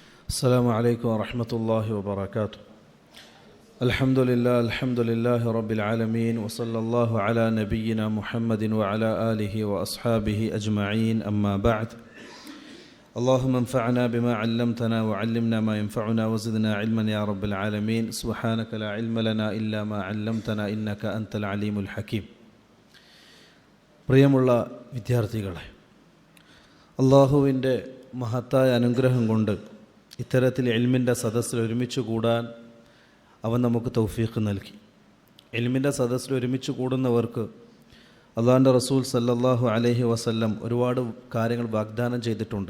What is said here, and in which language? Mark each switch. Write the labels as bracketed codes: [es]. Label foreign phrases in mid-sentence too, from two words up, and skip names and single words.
[ar] السلام عليكم ورحمة الله وبركاته. الحمد لله رب العالمين وصلى الله على نبينا محمد وعلى آله وأصحابه أجمعين. أما بعد، اللهم انفعنا بما علمتنا وعلمنا ما ينفعنا وزدنا علما يا رب العالمين. سبحانك لا علم لنا إلا ما علمتنا إنك أنت العليم الحكيم. [ml] പ്രിയമുള്ള വിദ്യാർത്ഥികളെ, അള്ളാഹുവിൻ്റെ മഹത്തായ അനുഗ്രഹം കൊണ്ട് ഇത്തരത്തിൽ ഇൽമിൻ്റെ സദസ്സിൽ ഒരുമിച്ച് കൂടാൻ അവൻ നമുക്ക് തൗഫീഖ് നൽകി. ഇൽമിൻ്റെ സദസ്സിൽ ഒരുമിച്ച് കൂടുന്നവർക്ക് അള്ളാഹുവിൻ്റെ റസൂൽ [ar] صلى الله عليه وسلم [ml] ഒരുപാട് കാര്യങ്ങൾ വാഗ്ദാനം ചെയ്തിട്ടുണ്ട്.